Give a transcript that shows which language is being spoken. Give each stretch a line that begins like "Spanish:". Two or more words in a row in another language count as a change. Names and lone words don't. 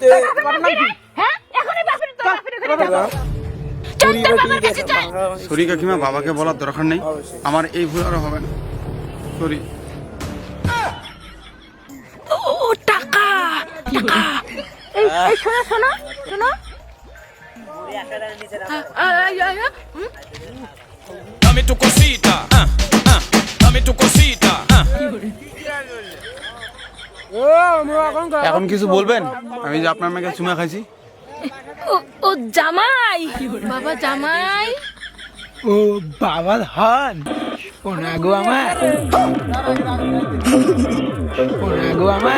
Bangla: হ্যাঁ এখনই বাপের তো বাপের ঘরে যাবো। চল তোর বাবার কাছে চল। সরি কাকিমা, বাবাকে বলার দরকার নেই। আমার এই ভুল আর হবে না। সরি। ও টাকা টাকা। এই শোনো শোনো শোনো।
Spanish: Dame tu cosita, dame tu cosita.
Bangla: এখন কিছু বলবেন? আমি যে আপনার মেয়েকে চুমা খাইছি। ও জামাই বাবা জামাই। ও বাবা ধন, ওনাগো আমার, ওনাগো আমার।